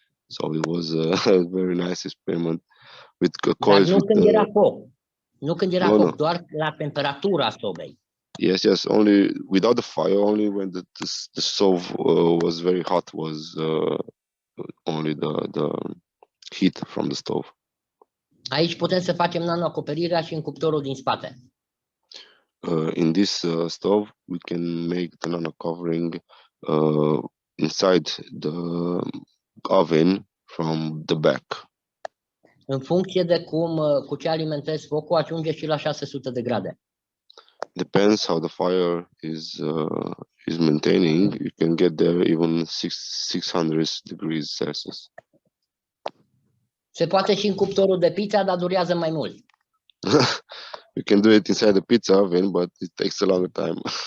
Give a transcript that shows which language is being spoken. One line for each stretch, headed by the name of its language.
English: So it was a very nice experiment with coils.
Romanian: Dar nu când era foc. Nu când era foc,
English: No.
Romanian: doar la temperatura sobei.
English: Yes, only without the fire, only when the stove was very hot, was only the heat from the stove.
Romanian: Aici putem să facem nanoacoperirea și în cuptorul din spate.
English: In this stove, we can make the nano covering inside the oven from the back.
Romanian: În funcție de cu ce alimentezi focul, ajunge și la 600 de grade.
English: Depends how the fire is maintaining. You can get there even 600 degrees Celsius.
Romanian: Se poate și în cuptorul de pizza, dar durează mai mult.
English: You can do it inside the pizza oven, but it takes a longer time.